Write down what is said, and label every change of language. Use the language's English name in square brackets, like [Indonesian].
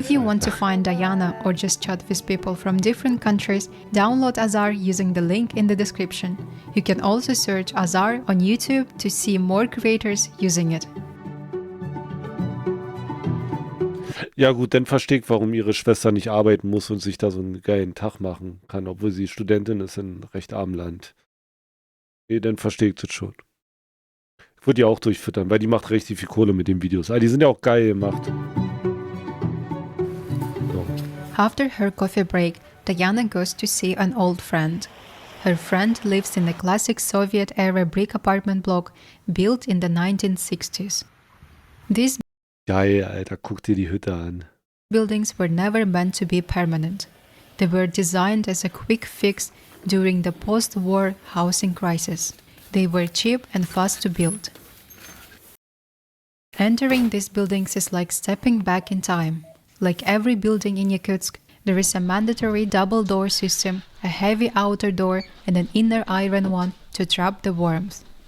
[English] If you want to find Diana or just chat with people from different countries, download Azar using the link in the description. You can also search Azar on YouTube to see more creators using it. [German] Ja gut, dann verstehe ich, warum ihre Schwester nicht arbeiten muss und sich da so einen geilen Tag machen kann, obwohl sie Studentin ist in recht armem Land. Nee, dann verstehe ich das schon. Ich würde die auch durchfüttern, weil die macht richtig viel Kohle mit den Videos. Die sind ja auch geil gemacht. So. [English] After her coffee break, Diana goes to see an old friend. Her friend lives in a classic Soviet-era brick apartment block built in the 1960s. These [German] Geil, Alter, guck dir die Hütte an. [English] buildings were never meant to be permanent. They were designed as a quick fix during the post-war housing crisis. They were cheap and fast to build. Entering these buildings is like stepping back in time. Like every building in Yakutsk, there is a mandatory double door system, a heavy outer door and an inner iron one to trap the warmth.